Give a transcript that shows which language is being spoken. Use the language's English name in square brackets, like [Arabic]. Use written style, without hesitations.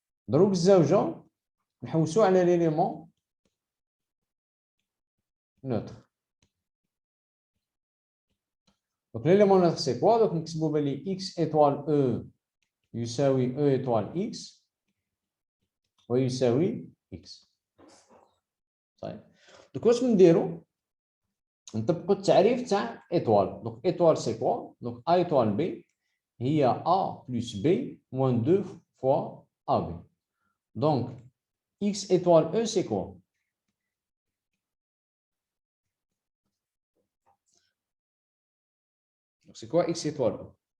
[Arabic] Donc, الزوجة نحوسوا على [French] l'élément neutre. Donc, l'élément neutre, c'est quoi? Donc, [Arabic] نكتبوا باللي [French] X étoile E يساوي E étoile X ويساوي X. [Arabic] طيب. Donc, واش نديروا؟ نطبقوا التعريف تاع étoile. [French] Donc, étoile, c'est quoi? Donc, A étoile B هي A plus B moins 2 fois AB. Donc, X étoile E, c'est quoi? Donc, c'est quoi X étoile E?